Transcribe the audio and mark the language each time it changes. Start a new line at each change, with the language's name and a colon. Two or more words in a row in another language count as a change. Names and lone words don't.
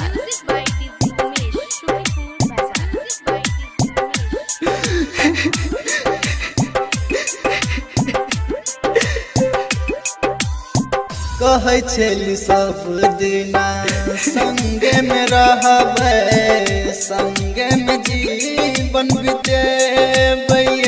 English: Music by DJ Umesh, Shukipur Bazaar. Music by DJ
Maithili: कहै छेली सब दिना संगे में रहबै, संगे में जीवन बितेबै।